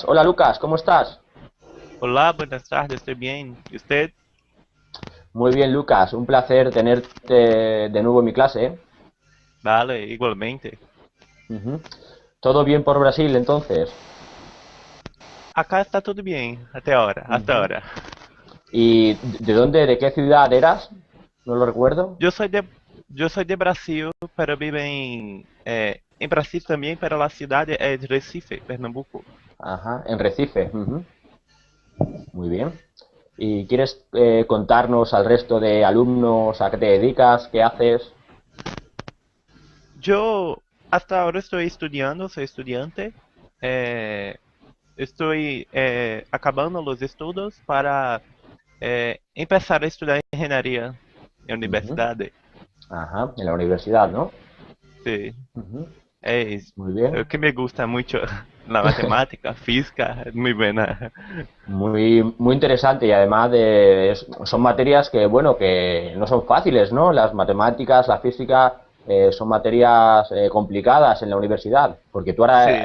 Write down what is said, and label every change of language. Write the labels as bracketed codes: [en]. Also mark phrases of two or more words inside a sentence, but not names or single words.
[es] Hola Lucas, ¿cómo estás? Olá, buenas tardes, estoy bien. ¿Y usted? Muy bien, Lucas. Un placer tenerte de nuevo en mi clase, ¿eh? Vale, igualmente. Ujú. ¿Todo bien por Brasil, entonces? [pt] Acá está tudo bem, até [es] ahora, hasta Ujú. ahora. ¿Y de dónde, de qué ciudad eras? No lo recuerdo. [pt] Eu sou de, eu sou de Brasil, pero vivo em Brasil também, para a cidade é de Recife, Pernambuco. [es] Ajá, en Recife. Ujú. Muy bien. ¿Y quieres contarnos al resto de alumnos a qué te dedicas, qué haces? [pt] Eu, [es] hasta ahora [pt] estou estudando, sou estudante. Eh, estou acabando os estudos para empezar a estudar engenharia em Ujú. universidade. [es] Ajá, en la universidad, ¿no? Sí. Ujú. [pt] É [es] Muy bien. [pt] o que [es] me gusta mucho la matemática, física, es muy buena. Muy interesante y además son materias que, bueno, que no son fáciles, ¿no? Las matemáticas, la física, son materias complicadas en la universidad, porque tú ahora